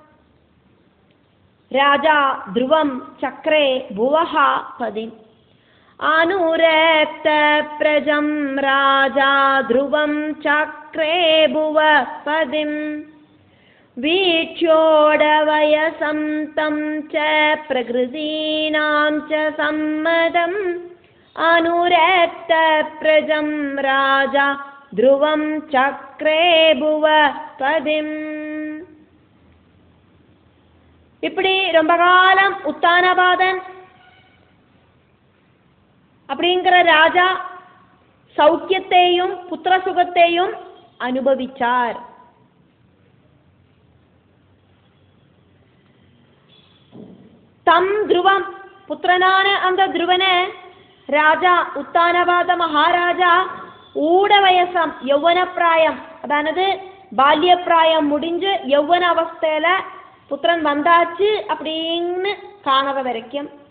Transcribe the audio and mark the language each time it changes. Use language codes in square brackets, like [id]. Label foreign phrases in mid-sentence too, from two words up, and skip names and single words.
[sa] राजा ध्रुवं चक्रे भुवः पदिम् अनुरक्तप्रजं राजा ध्रुवं चक्रे भुवपदिम् वीक्ष्योढवयसं तं च प्रकृतीनां च सम्मतम् अनुरक्तप्रजं राजा ध्रुवं चक्रे भुवपदिम्. [ta] இப்படி ரொம்ப காலம் உத்தானபாதன் அப்படிங்கிற ராஜா சௌக்கியத்தையும் புத்திர சுகத்தையும் அனுபவிச்சார். [sa] तं ध्रुवं [ta] புத்திரனான அந்த துருவனை ராஜா உத்தானபாத மகாராஜா [sa] ऊढ वयसं [ta] யௌவன பிராயம் அதானது பால்ய பிராயம் முடிஞ்சு யௌவன அவஸ்தையில புத்திரன் வந்தாச்சு அப்படின்னு காணற வரைக்கும்